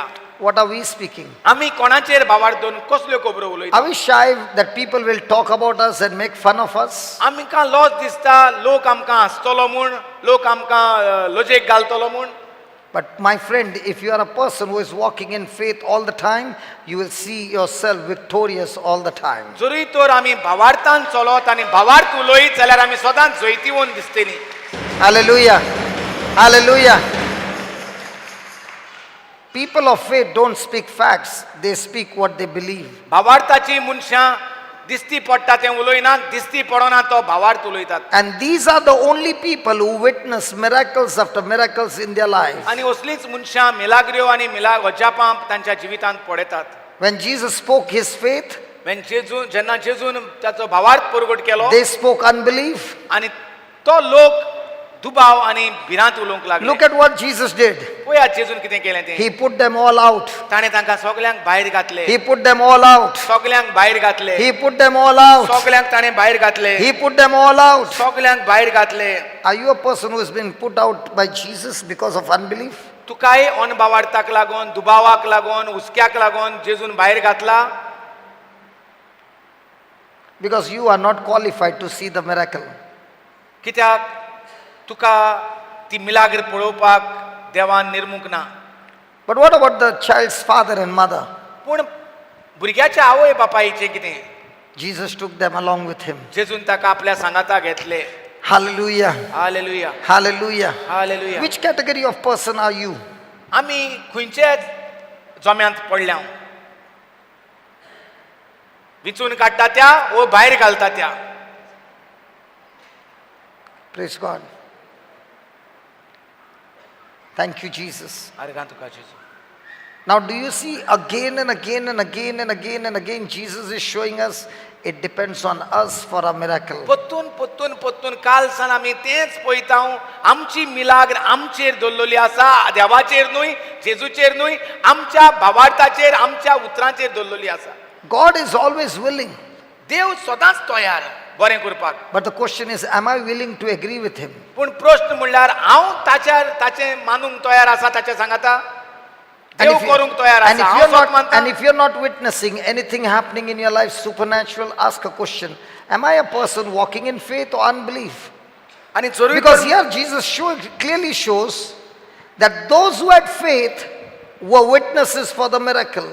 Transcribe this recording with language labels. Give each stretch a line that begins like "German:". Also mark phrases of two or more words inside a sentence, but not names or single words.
English: What are we speaking?
Konkani: आमी कोणाचेर भावार्थ दवरून कसल्यो खबरो उलयता.
English: Are we shy that people will talk about us and make fun of us?
Konkani: आमकां लॉस दिसता लोक आमकां हसतलो म्हूण लोक आमकां लजेक घालतलो म्हूण.
English: But my friend, if you are a person who is walking in faith all the time, you will see yourself victorious all the time.
Konkani: जरी तर आमी भावार्थान चलत आनी भावार्थ उलयत जाल्यार आमी सदांच जैतिवून दिसतलीं.
English: Hallelujah. Hallelujah. People of faith don't speak facts, they speak what they believe.
Konkani: भावार्थाची मनशां दिसती पडटा तें उलयनात, दिसती पडना तो भावार्थ उलयतात.
English: And these are the only people who witness miracles after miracles in their life.
Konkani: आनी असलींच मनशां मिलाग्र्यो आनी अजापां तांच्या जिवितांत पळयतात.
English: When Jesus spoke his faith,
Konkani: जेन्ना जेजून ताचो भावार्थ परगट केलो
English: they spoke unbelief.
Konkani: आनी तो लोक दुबाव आनी भिरांत उलोवंक लागले.
English: Look at what Jesus did.
Konkani: पळयात जेजून कितें केलें तें.
English: He put them all out.
Konkani: ताणें तांकां सगल्यांक भायर घातले.
English: He put them all out.
Konkani: सगल्यांक भायर घातले.
English: He put them all out.
Konkani: सगल्यांक ताणें भायर घातले.
English: He put them all out.
Konkani: सगल्यांक भायर घातले.
English: Are you a person who has been put out by Jesus because of unbelief?
Konkani: तुकाय अनभावार्थाक लागून दुबावाक लागून हुस्क्याक लागून जेजून भायर घातला.
English: Because you are not qualified to see the miracle.
Konkani: कित्याक तुका ती मिलाग्र पळोवपाक देवान निर्मूक ना.
English: But what about the child's father and mother?
Konkani: पूण भुरग्याच्या आवय बापायचें कितें.
English: Jesus took them along with him.
Konkani: जेजून ताका आपल्या सांगाता घेतले.
English: Hallelujah.
Konkani: हालेलुया
English: Hallelujah.
Konkani: हालेलुया.
English: Which category of person are you?
Konkani: आमी खंयचे जम्यांत पडल्या. विचून काडटा त्या वो भायर घालता त्या.
English: Praise God. Thank you, Jesus.
Konkani: आर्गां तुका जेजू.
English: Now, do you see again and again and again and again and again, Jesus is showing us it depends on us for a miracle.
Konkani: पत्तून पत्तून पत्तून काल सान आमी तेंच पळयता. आमची मिलाग्र आमचेर दवरलेली आसा, देवाचेर न्हय, जेजूचेर न्हय, आमच्या भावार्थाचेर आमच्या उतरांचेर दवरलेली आसा.
English: God is always willing.
Konkani: देव सदांच तयार बरें करपाक.
English: But the question is, am I willing to agree with him?
Konkani: पूण प्रश्न म्हणल्यार हांव ताचें मानूंक तयार आसा ताचें सांगाता.
English: And
Konkani: देव
English: if, you,
Konkani: करूंक तयार
English: and,
Konkani: आसा.
English: if
Konkani: हांव
English: you're
Konkani: स्वत
English: not,
Konkani: मानता.
English: and if you're not witnessing anything happening in your life supernatural, ask a question. Am I a person walking in faith or unbelief?
Konkani: आनी जरूर
English: Because here Jesus clearly shows that those who had faith were witnesses for the miracle.